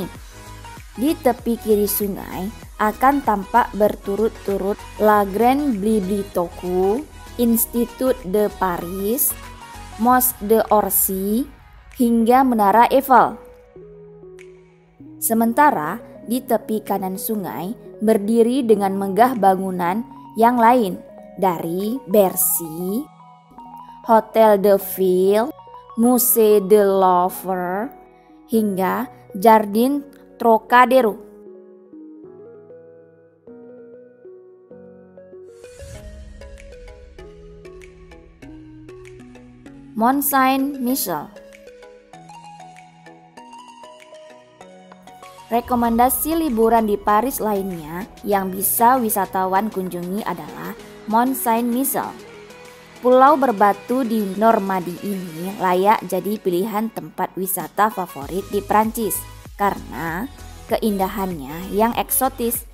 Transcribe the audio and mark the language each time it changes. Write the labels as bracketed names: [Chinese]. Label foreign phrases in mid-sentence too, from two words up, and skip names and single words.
[Indonesian] Di tepi kiri sungai akan tampak berturut-turut La Grande Bibliothèque, Institut de Paris, Mosquée d'Orsay, hingga Menara Eiffel. Sementara di tepi kanan sungai berdiri dengan megah bangunan yang lain dari Bercy, Hotel de Ville, Musée de Louvre, hingga Jardin Trocadero. Mont Saint-Michel. Rekomendasi liburan di Paris lainnya yang bisa wisatawan kunjungi adalah Mont Saint-Michel. Pulau berbatu di Normandi ini layak jadi pilihan tempat wisata favorit di Prancis karena keindahannya yang eksotis.